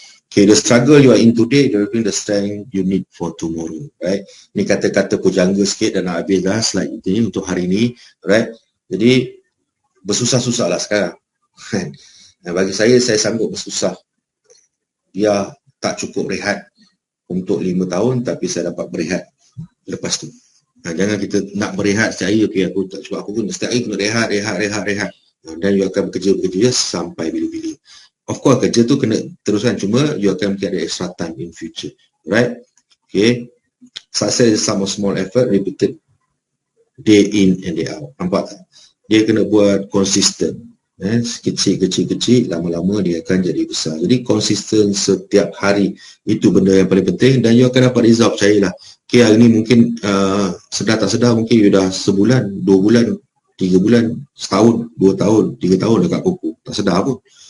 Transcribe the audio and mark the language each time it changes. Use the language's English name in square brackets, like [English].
[English] Okay, the struggle you are in today, will be the strength you need for tomorrow, right? [Malay] Ni kata-kata pujangga sikit dan nak habis dah slide ini untuk hari ni, right? Jadi, bersusah-susah lah sekarang. Bagi saya sanggup bersusah. Dia tak cukup rehat untuk 5 tahun, tapi saya dapat berehat lepas tu. Jangan kita nak berehat setiap hari, okay, aku tak cukup, aku pun setiap hari kena rehat. Dan you akan bekerja sampai bila-bila. [English] Of course, [Malay] kerja tu kena teruskan, cuma you akan ada [English] extra time in future, right? Okay, success is some small effort repeated day in and day out. [Malay] Nampak tak? Dia kena buat konsisten, kecil, lama-lama dia akan jadi besar. Jadi konsisten setiap hari, itu benda yang paling penting, dan you akan dapat result, percayalah. Okay, hari ni mungkin sedar tak sedar, mungkin you dah sebulan, 2 bulan, 3 bulan, setahun, 2 tahun, 3 tahun dekat kuku, tak sedar pun.